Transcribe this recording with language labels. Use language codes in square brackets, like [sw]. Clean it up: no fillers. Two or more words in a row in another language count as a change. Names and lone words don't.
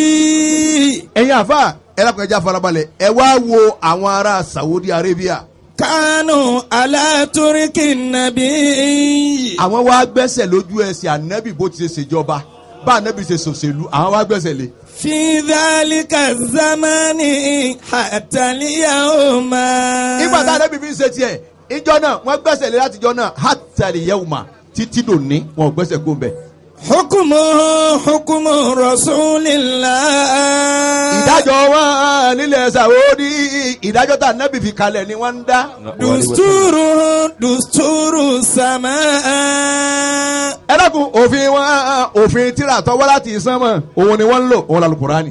[yo] ẹ̀yin àfa ẹlẹ́kùn ẹja farabalẹ̀ ẹ wá wo àwọn ará Saudi Arabia. kánú aláturiki nàbí. àwọn wá gbẹ́sẹ̀ lójú ẹsẹ̀ ànábì bó ti ṣe ṣèjọba bá ànábì ṣe ṣòṣèlú àwọn wá gbẹ́sẹ̀ lé. [ar] في ذلك زمان حتى اليوم. [yo] ìgbà tá ànábì fi ń ṣe tiẹ̀ ìjọ náà wọ́n gbẹ́sẹ̀ lé láti ìjọ náà [ar] حتى اليوم [yo] títí dòní wọn ò gbẹ́sẹ̀ kó bẹ̀. [ar] حكم رسول الله. [yo] ìdájọ́ wọn nílẹ̀ Saudi ìdájọ́ tá nábì fi kalẹ̀ ni wọ́n ń dá. dùstúrù sàmà. ẹ dákun òfin tíra tọ́wọ́ láti sánmọ̀ òun ni wọ́n ń lò òun lálùkùránì.